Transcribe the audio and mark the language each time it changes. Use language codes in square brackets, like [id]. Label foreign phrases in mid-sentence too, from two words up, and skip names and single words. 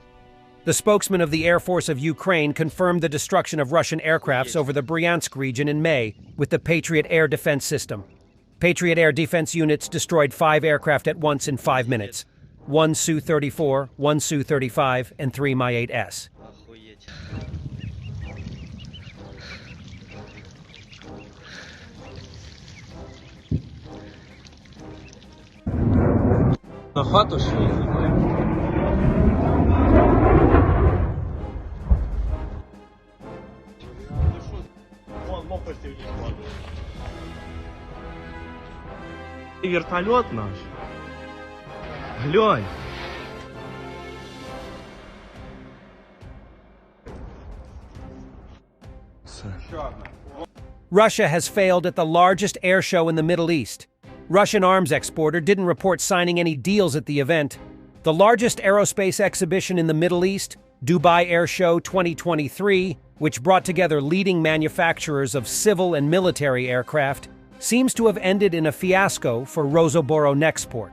[en] The spokesman of the Air Force of Ukraine confirmed the destruction of Russian aircrafts over the Bryansk region in May with the Patriot air defense system. Patriot air defense units destroyed 5 aircraft at once in 5 minutes. 1 Su-34, 1 Su-35, and 3 Mi-8S. [uk] На хату що їхати? [ru] И вертолет наш. Глянь. [en] Russia has failed at the largest air show in the Middle East. Russian arms exporter didn't report signing any deals at the event. The largest aerospace exhibition in the Middle East, Dubai Air Show 2023, which brought together leading manufacturers of civil and military aircraft, seems to have ended in a fiasco for Rosoboronexport.